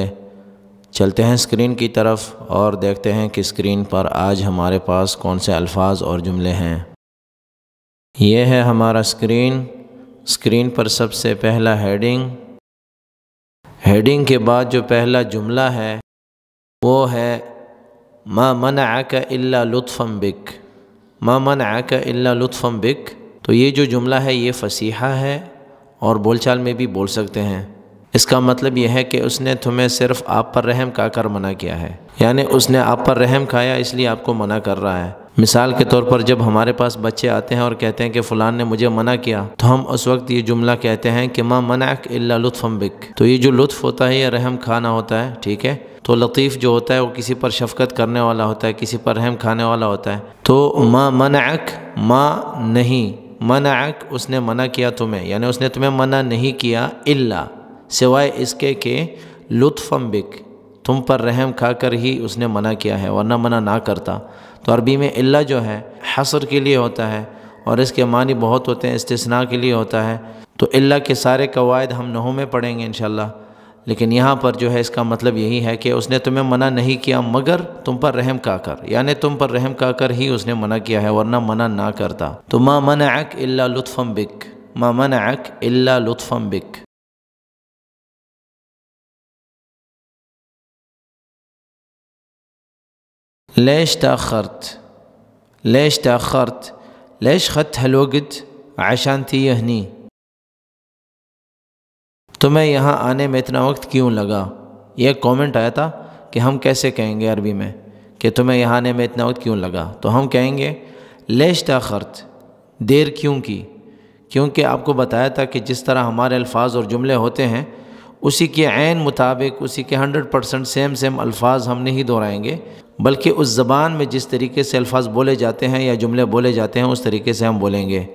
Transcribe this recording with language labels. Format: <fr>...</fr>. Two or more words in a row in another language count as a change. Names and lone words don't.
<ur>چلتے ہیں اسکرین کی طرف اور دیکھتے ہیں کہ اسکرین پر آج ہمارے پاس کون سے الفاظ اور جملے ہیں۔ یہ ہے ہمارا اسکرین۔ اسکرین پر سب سے پہلا ہیڈنگ کے بعد جو پہلا جملہ ہے وہ ہے</ur> <ar>ما منعک الا لطفا بک۔ ما منعک الا لطفا بک۔</ar> <ur>تو یہ جو جملہ ہے یہ فصیحہ ہے اور بول چال میں بھی بول سکتے ہیں۔ اس کا مطلب یہ ہے کہ اس نے تمہیں صرف آپ پر رحم کھا کر منع کیا ہے، یعنی اس نے آپ پر رحم کھایا اس لیے آپ کو منع کر رہا ہے۔ مثال کے طور پر جب ہمارے پاس بچے آتے ہیں اور کہتے ہیں کہ فلان نے مجھے منع کیا، تو ہم اس وقت یہ جملہ کہتے ہیں کہ</ur> <ar>ما منعک الا لطفا بک۔</ar> <ur>تو یہ جو لطف ہوتا ہے یہ رحم کھانا ہوتا ہے، ٹھیک ہے۔ تو لطیف جو ہوتا ہے وہ کسی پر شفقت کرنے والا ہوتا ہے، کسی پر رحم کھانے والا ہوتا ہے۔ تو</ur> <ar>ما منعک،</ar> <ur>ما نہیں، منعک اس نے منع کیا تمہیں، یعنی اس نے تمہیں منع نہیں کیا الا سوائے اس کے کہ</ur> <ar>لطفا بک،</ar> <ur>تم پر رحم کھا کر ہی اس نے منع کیا ہے، ورنہ منع نہ کرتا۔ تو عربی میں الا جو ہے حصر کے لیے ہوتا ہے اور اس کے معنی بہت ہوتے ہیں، استثناء کے لیے ہوتا ہے۔ تو الا کے سارے قواعد ہم نحو میں پڑھیں گے انشاءاللہ، لیکن یہاں پر جو ہے اس کا مطلب یہی ہے کہ اس نے تمہیں منع نہیں کیا مگر تم پر رحم کھا کر، یعنی تم پر رحم کھا کر ہی اس نے منع کیا ہے، ورنہ منع نہ کرتا۔</ur> <ar>تو ما منعک الا لطفا بک، ما منعک الا لطفا بک۔ ليش تأخرت؟ ليش تأخرت؟ ليش خدت هالوقت عشان تيجي هني؟</ar> <ur>تمہیں یہاں آنے میں اتنا وقت کیوں لگا؟ یہ کامنٹ آیا تھا کہ ہم کیسے کہیں گے عربی میں کہ تمہیں یہاں آنے میں اتنا وقت کیوں لگا، تو ہم کہیں گے</ur> <ar>لیش تاخرت،</ar> <ur>دیر کیوں کی؟ کیونکہ آپ کو بتایا تھا کہ جس طرح ہمارے الفاظ اور جملے ہوتے ہیں اسی کے عین مطابق، اسی کے 100% سیم الفاظ ہم نہیں دہرائیں گے، بلکہ اس زبان میں جس طریقے سے الفاظ بولے جاتے ہیں یا جملے بولے جاتے ہیں اس طریقے سے ہم بولیں گے۔</ur>